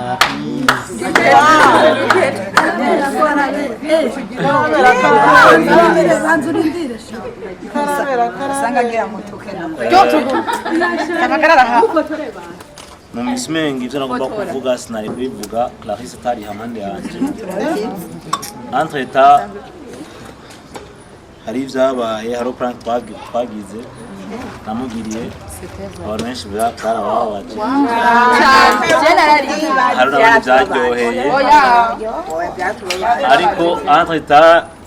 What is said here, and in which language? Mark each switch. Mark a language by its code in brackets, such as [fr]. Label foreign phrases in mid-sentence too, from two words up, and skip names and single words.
[rn] mu misimengi ibyo nagomba kuvuga sinari kubivuga. Clarisse atari hamande yanje. Entre-temps hari ibyabaye, hari prank twagize namugiriye, abantu benshi barababaje, hari n'abandi byaryoheye, ariko entre-temps